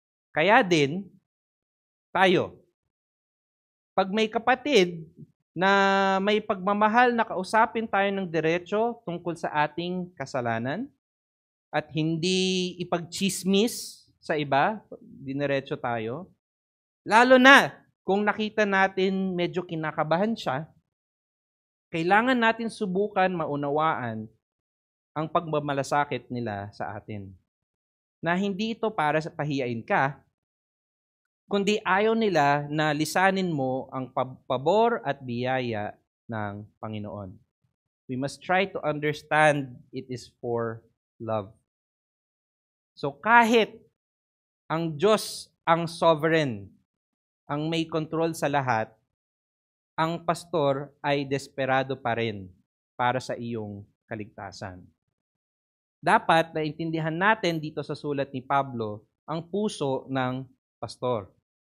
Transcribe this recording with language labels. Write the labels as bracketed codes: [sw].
[tl] Kaya din, tayo, pag may kapatid na may pagmamahal na kausapin tayo ng diretso tungkol sa ating kasalanan at hindi ipagchismis sa iba, diniretso tayo, lalo na kung nakita natin medyo kinakabahan siya, kailangan natin subukan maunawaan ang pagmamalasakit nila sa atin. Na hindi ito para sa pahiyain ka, kundi ayaw nila na lisanin mo ang pabor at biyaya ng Panginoon. [en] We must try to understand it is for love. [tl] So kahit ang Diyos ang sovereign, ang may control sa lahat, ang pastor ay desperado pa rin para sa iyong kaligtasan. Dapat naintindihan natin dito sa sulat ni Pablo ang puso ng pastor.